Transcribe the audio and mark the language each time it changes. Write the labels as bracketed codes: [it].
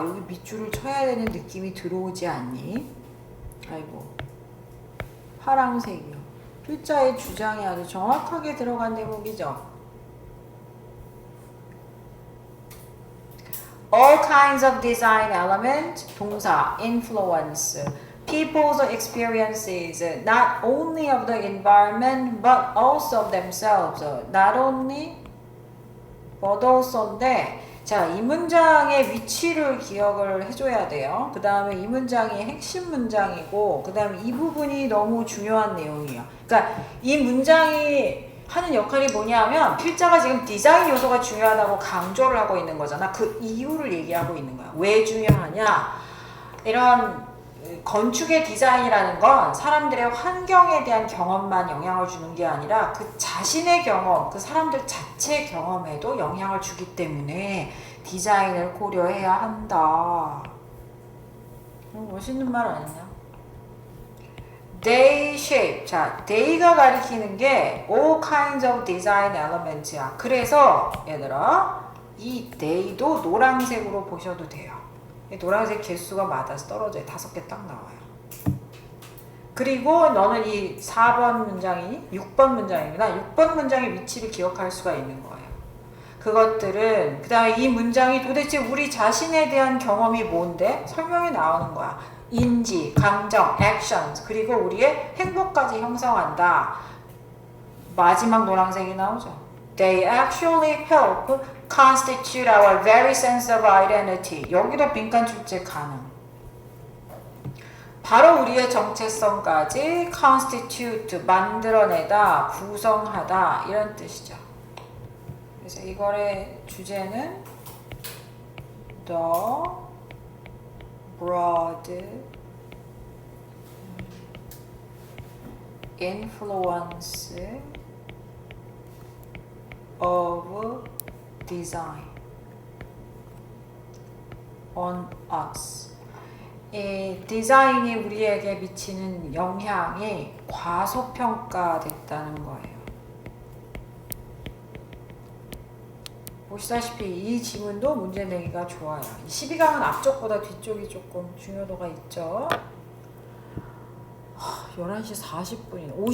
[ko] 여기 밑줄을 쳐야 되는 느낌이 들어오지 않니? 아이고, 파랑색이요. 필자의 주장이 아주 정확하게 들어간 대목이죠. [en] All kinds of design element, [ko] 동사, [en] influence, people's experiences, not only of the environment, but also of themselves. [ko] Not only, but also인데, 자, 이 문장의 위치를 기억을 해줘야 돼요. 그 다음에 이 문장이 핵심 문장이고, 그 다음에 이 부분이 너무 중요한 내용이에요. 그러니까 이 문장이 하는 역할이 뭐냐면 필자가 지금 디자인 요소가 중요하다고 강조를 하고 있는 거잖아. 그 이유를 얘기하고 있는 거야. 왜 중요하냐? 이런 건축의 디자인이라는 건 사람들의 환경에 대한 경험만 영향을 주는 게 아니라 그 자신의 경험, 그 사람들 자체 경험에도 영향을 주기 때문에 디자인을 고려해야 한다. 멋있는 말 아니냐? [en] They shape. [ko] 자, they가 가리키는 게 all kinds of design elements야. 그래서 얘들아, 이 they도 노란색으로 보셔도 돼요. 노란색 개수가 맞아서 떨어져요. 5개 딱 나와요. 그리고 너는 이 4번 문장이 6번 문장이구나. 6번 문장의 위치를 기억할 수가 있는 거예요. 그것들은 그 다음에 이 문장이 도대체 우리 자신에 대한 경험이 뭔데? 설명이 나오는 거야. 인지, 감정, actions, 그리고 우리의 행복까지 형성한다. 마지막 노란색이 나오죠. [en] They actually help constitute our very sense of identity. [ko] 여기도 빈칸 출제 가능. 바로 우리의 정체성까지 constitute, 만들어내다, 구성하다 이런 뜻이죠. 그래서 이거의 주제는 [en] the broad influence of design on us. [ko] 이 디자인이 우리에게 미치는 영향이 과소평가됐다는 거예요. 보시다시피 이 지문도 문제 내기가 좋아요. 12강은 앞쪽보다 뒤쪽이 조금 중요도가 있죠. 11시 40분이네.